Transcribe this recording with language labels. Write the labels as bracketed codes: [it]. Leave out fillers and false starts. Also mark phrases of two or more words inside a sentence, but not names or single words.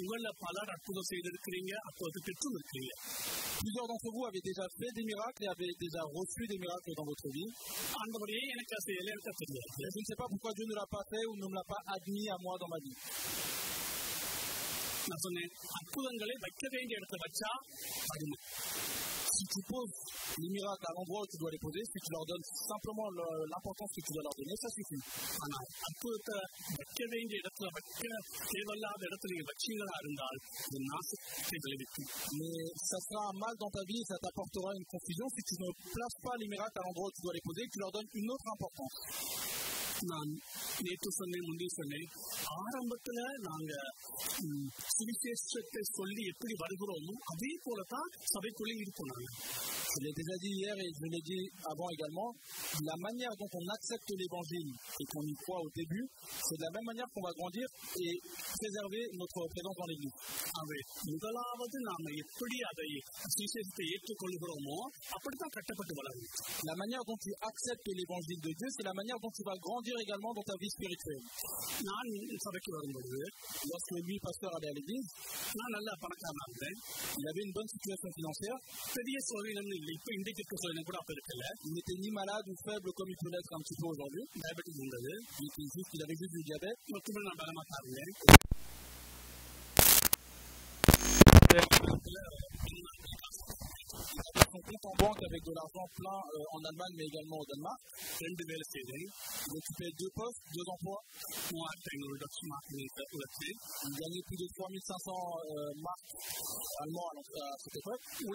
[fr] Plusieurs d'entre vous avaient déjà fait des miracles et avaient déjà reçu des miracles dans votre vie. Je ne sais pas pourquoi Dieu ne l'a pas fait ou ne me l'a pas admis à moi dans ma vie. [ta] நான் சொன்னேன், அற்புதங்களை வைக்க வேண்டிய இடத்துல வச்சா அருமை. [fr] Si tu poses les miracles à l'endroit où tu dois les poser, si tu leur donnes simplement l'importance que tu dois leur donner, ça suffit. [ta] ஆனால் அற்புதத்தை வைக்க வேண்டிய இடத்துல வைக்க தேவையில்லாத இடத்துல நீங்க வச்சீங்களா இருந்தால் இது நாசத்தை விளைவிக்கும். [fr] Mais ça sera un mal dans ta vie, ça t'apportera une confusion si tu ne places pas les miracles à l'endroit où tu dois les poser, que tu leur donnes une autre importance. [ta] நான் நேற்று சொன்னேன், முந்தைய சொன்னேன், ஆரம்பத்துல நாங்க சுவிசேஷத்தை சொல்லி எப்படி வருகிறோமோ அதே போலதான் சபைக்குள்ளே இருப்போம். நாங்க [fr] Je l'ai déjà dit hier et je l'ai dit avant également, la manière dont on accepte l'évangile et qu'on y croit au début, c'est de la même manière qu'on va grandir et préserver notre présence dans l'église. [ta] முதலாவது நாம எப்படி அதை சுவிசேஷத்தை ஏற்றுக்கொள்கிறோமோ அப்படித்தான் கட்டப்பட்டு வளரும். [fr] La manière dont tu acceptes l'évangile de Dieu, c'est la manière dont tu vas grandir également dans ta vie spirituelle. [ta] நான் சபைக்கு வரும்போது, [fr] lorsque lui, pasteur, allait à l'église, [ta] நான் நல்ல பணக்காரனா இருந்தேன். [fr] Il avait une bonne situation financière. [ta] பெரிய சோதனை இல்லை. இப்ப இன்றைக்கு இருக்க சோதனை கூட அப்ப இருக்கல. [fr] Il n'était ni malade ou faible comme il peut l'être un petit peu aujourd'hui. [ta] டயபெட்டிஸ் இருந்தது. [fr] Il avait juste du diabète. [ta] மொத்தமே நான் பலமா இருந்தேன். [fr] Son compte en banque avec de l'argent plein en Allemagne mais également au Danemark. Il occupait 2 postes, 2 emplois. Il gagnait plus de 3500 marques allemands à cette époque.